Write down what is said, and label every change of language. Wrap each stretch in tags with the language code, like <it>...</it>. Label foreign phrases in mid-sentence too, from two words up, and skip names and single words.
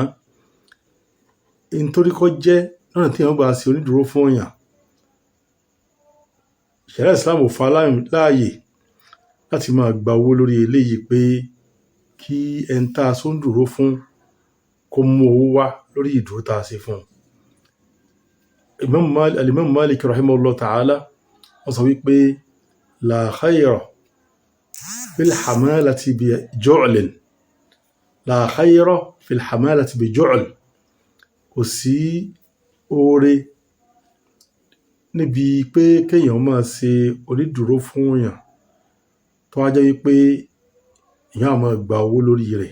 <yo>Nítorí kó jẹ́ lọ́nà tí èèyàn gbà ṣe onídùúró fún èèyàn, Ṣẹ̀ríà Islam ò fà láàyè láti máa gba owó lórí eléyìí pé kí ẹni tá a ṣe onídùúró fún kó mú owó wá lórí ìdúró tá a ṣe fún un. Al-Imam Malik</yo> <ar>رحمه الله تعالى</ar> <yo>wọ́n sọ wípé</yo> <ar>لا خير في الحمالة بجعل، لا خير في الحمالة بجعل,</ar> <yo>kò sí oore níbi pé kéèyàn máa ṣe onídùúró fún èèyàn tó wá jẹ́ wípé èèyàn á máa gba owó lórí rẹ̀.</yo>